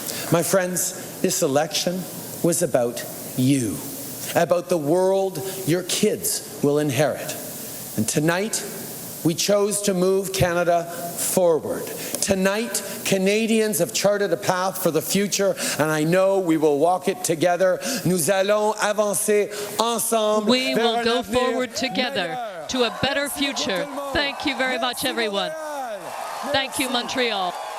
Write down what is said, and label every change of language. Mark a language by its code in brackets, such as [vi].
[en] My friends, this election was about you, about the world your kids will inherit. And tonight, we chose to move Canada forward. Tonight, Canadians have charted a path for the future, and I know we will walk it together. [fr] Nous allons avancer ensemble. [en] We will go forward together to a better future. Thank you very much, everyone. Thank you, Montreal.